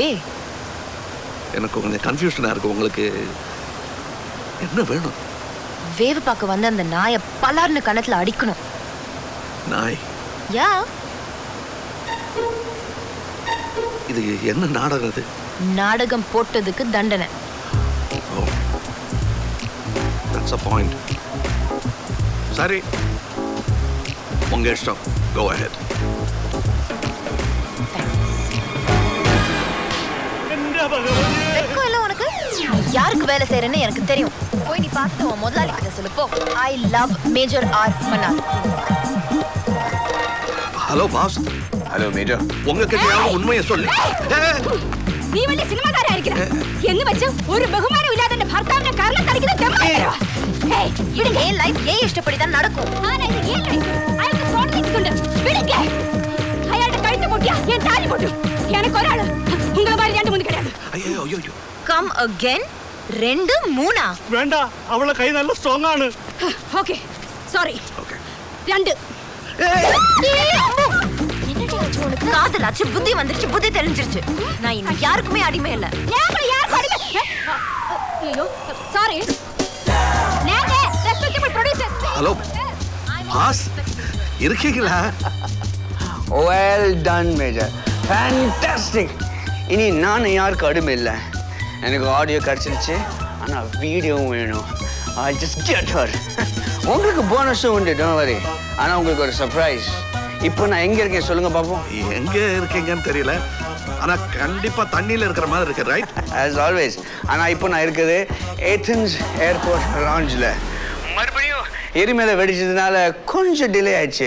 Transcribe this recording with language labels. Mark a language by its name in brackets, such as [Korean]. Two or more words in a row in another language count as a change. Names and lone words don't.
[Tamil] எனக்கு கொஞ்சம் கன்ஃபியூஷனா இருக்கு. உங்களுக்கு என்ன வேணும்? வேவ் பார்க்க வந்த அந்த நாயை பலார்னு கணத்துல அடிக்கணும். நாய்? யா. இது என்ன நாடகம்? இது நாடகம் போட்டதுக்கு தண்டனை. ஓ, [English] that's a point. [Tamil] சரி, உங்க இஷ்டம். [English] Go ahead. [Tamil] வெட்கம் இல்ல உனக்கு? யாருக்கு வேலை செய்யறேன்னு எனக்கு தெரியும். போய் நீ பார்த்து உன் முதலாளி கிட்ட சொல்லு போ. [English] I love Major R Mannar. Hello boss. Hello Major. [Tamil] உங்ககிட்ட உண்மையை சொல்லு. [Malayalam] നീ വലിയ സിനിമക്കാരാ ഇരിക്കണ എന്ന് വെച്ച് ഒരു ബഹുമാനം ഇല്ലാതെ എന്റെ ഭർത്താവിനെ കാരണം കളിക്കുന്നത് തെമ്മാടിത്തരവാ. ഏയ് [Tamil] இது ஏன் லைஃப் ஏன் இஷ்டப்படி தான் நடக்கும். [Malayalam] ആരാ ഇത് ഏൻ ലൈഫ്? അയാൾക്ക് ഫോൺ നിൽക്കുന്നുണ്ട്. വിളിക്ക. അയാളുടെ കഴുത്ത് പൊട്ടിയാ ഞാൻ താലി പൊട്ടും. എനിക്ക് ഒരാള് ഉങ്ങളെ [Tamil] மாதிரி 2 3 கிடையாது. ஐயோ ஐயோ. [English] come again. 2 3 [Malayalam] വേണ്ട, അവളെ കൈ നല്ല സ്ട്രോങ് ആണ്. [English] Okay sorry. [Tamil] ஓகே. 2 காதலாச்சு, புத்தி வந்துருச்சு, புத்தி தெரிஞ்சிருச்சு. நான் இனி யாருக்குமே அடிமை இல்ல. [Malayalam] ഞാൻ യാർക്ക് അടിമ? അയ്യോ സോറി. ഞാൻ [English] respectable producer. Hello boss, இருக்கீங்களா? Well done Major, fantastic. [Tamil] இனி நான் யாருக்கு அடிமை இல்லை. எனக்கு ஆடியோ கிடச்சிருச்சு, ஆனால் வீடியோவும் வேணும். [English] I just get her. [Tamil] உங்களுக்கு போனஸும் உண்டு, [English] don't worry. [Tamil] ஆனால் உங்களுக்கு ஒரு சர்ப்ரைஸ். இப்போ நான் எங்கே இருக்கேன் சொல்லுங்க பார்ப்போம். எங்க இருக்கீங்கன்னு தெரியல, ஆனா கண்டிப்பா தண்ணியில இருக்கிற மாதிரி இருக்கு, ரைட்? [English] As always. [Tamil] ஆனால் இப்போ நான் இருக்குது ஏத்தன்ஸ் [English] airport lounge. [Tamil] மறுபடியும் எரிமலை வெடிச்சதுனால கொஞ்சம் டிலே ஆயிடுச்சு.